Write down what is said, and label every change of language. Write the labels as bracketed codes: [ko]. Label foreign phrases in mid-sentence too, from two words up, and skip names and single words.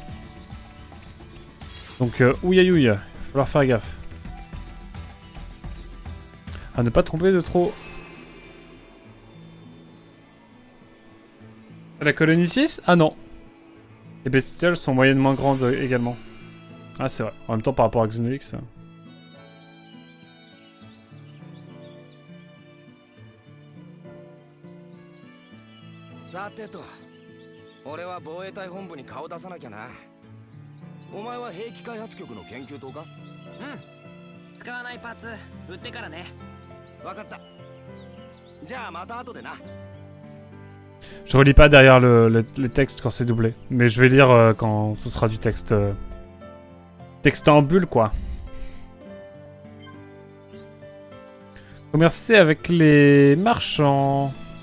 [fr] Donc, ouïe aïe ouïe, il va falloir faire gaffe. À ne pas tromper de trop. La colonie 6 ? Ah non. Les bestioles sont moyennement grandes également. Ah c'est vrai. En même temps par rapport à Xenoix. [ja] さてと俺は防衛隊本部に顔出さなきゃな。お前は兵器開発局の研究棟か？うん使わないパーツ売ってからね。分かった。じゃあまた後でな。 [fr] Je relis pas derrière les textes quand c'est doublé. Mais je vais lire quand ce sera du texte... texte en bulle, quoi. Commercer avec les marchands.